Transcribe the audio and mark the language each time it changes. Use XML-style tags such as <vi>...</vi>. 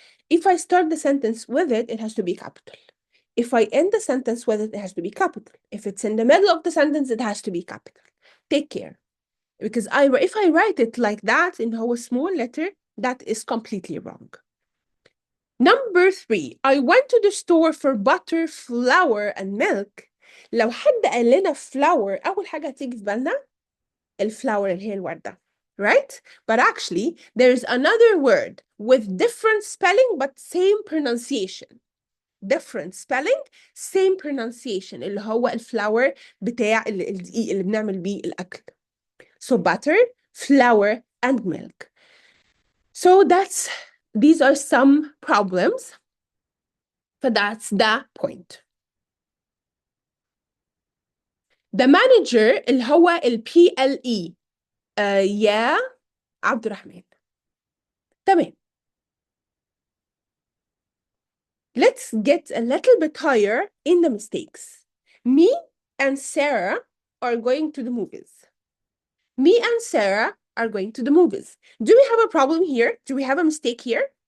<en>If I start the sentence with it, it has to be capital. If I end the sentence with it, it has to be capital. If it's in the middle of the sentence, it has to be capital. Take care. Because if I write it like that in a small letter, that is completely wrong. Number three, I went to the store for butter, flour, and milk.</en> <ar>لو حد قال لنا flour, أول حاجة هتيجي في بالنا الفلاور اللي هي الوردة.</ar> <en>Right? But actually, there's another word with different spelling but same pronunciation. Different spelling, same pronunciation,</en> <ar>اللي هو الفلاور بتاع الدقيق اللي بنعمل بيه الأكل.</ar> <en>So butter, flour, and milk. So these are some problems. But that's the point. The manager</en> <ar>اللي هو PLE يا عبد الرحمن. تمام.</ar> <en>Let's get a little bit higher in the mistakes. Me and Sarah are going to the movies. Me and Sarah are going to the movies. Do we have a problem here? Do we have a mistake here?</en>